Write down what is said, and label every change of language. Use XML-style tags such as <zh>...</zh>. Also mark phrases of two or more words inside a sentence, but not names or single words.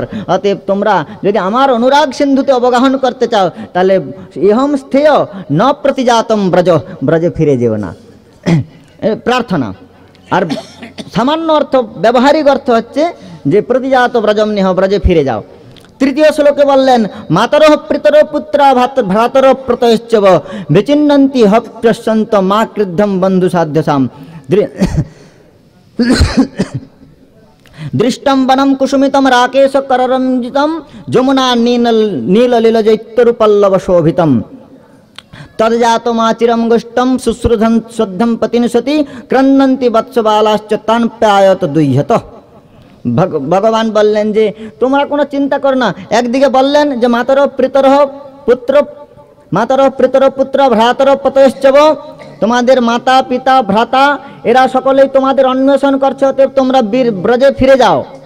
<bn>অতএব তোমরা যদি আমার অনুরাগ সিন্ধুতে অবগাহন করতে চাও তাহলে</bn> <sa>ইহম স্থেয় ন প্রতিজাতম ব্রজ,</sa> <bn>ব্রজে ফিরে যেও না। প্রার্থনা। আর সামান্য অর্থ, ব্যবহারিক অর্থ হচ্ছে যে</bn> <sa>প্রতিজাত ব্রজম নিহ,</sa> <bn>ব্রজে ফিরে যাও। তৃতীয় শ্লোকে বললেন</bn> <sa>মাতরঃ পিতর পুত্রা ভ্রাতর প্রতয়শ্চব বিচিন্নন্তি হপ্যসন্ত মা ক্রুদ্ধম বন্ধু সাধ্যসাম। দৃষ্টম বনম কুসুমিতম রাকেশ কররঞ্জিতম যমুনা নীললীলজৈত্যরূপল্লব শোভিতম তদ্জাতমাচিরম গোষ্ঠম শুশ্রুধন শুদ্ধম পতিনসতি ক্রন্দন্তি বৎসবালাশ্চ তান প্যায়ত দুহ্যত।</sa> <bn>ভগবান বললেন যে তোমরা কোনো চিন্তা করো না। একদিকে বললেন যে</bn> <sa>মাতর পিতর পুত্র ভ্রাতর পতয়শ্চব,</sa> <bn>তোমাদের মাতা পিতা ভ্রাতা এরা সকলেই তোমাদের অন্বেষণ করছে, অতএব তোমরা ব্রজে ফিরে যাও।</bn>